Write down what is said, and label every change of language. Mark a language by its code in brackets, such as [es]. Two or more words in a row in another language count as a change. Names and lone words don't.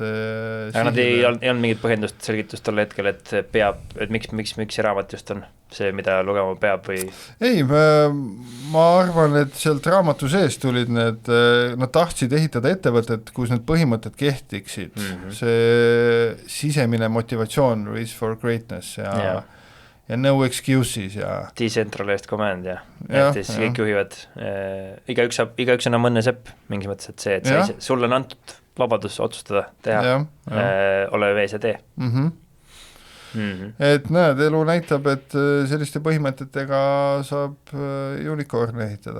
[et] aga nad ei olnud mingit põhjendust, selgitust tolle hetkel, et miks see raamat just on see, mida lugema peab või? Ei, ma arvan, et sealt raamatu sees tulid need, nad tahtsid ehitada ettevõtet, kus need põhimõtted kehtiksid. See sisemine motivatsioon, [en] race for greatness ja no excuses ja decentralized command [et] ja et siis kõik juhivad, igaüks on mõne sepp mingis mõttes, et see, et sulle on antud vabadus otsustada, teha, ole vees ja tee. Et näed, elu näitab, et selliste põhimõtetega saab unicorn ehitada.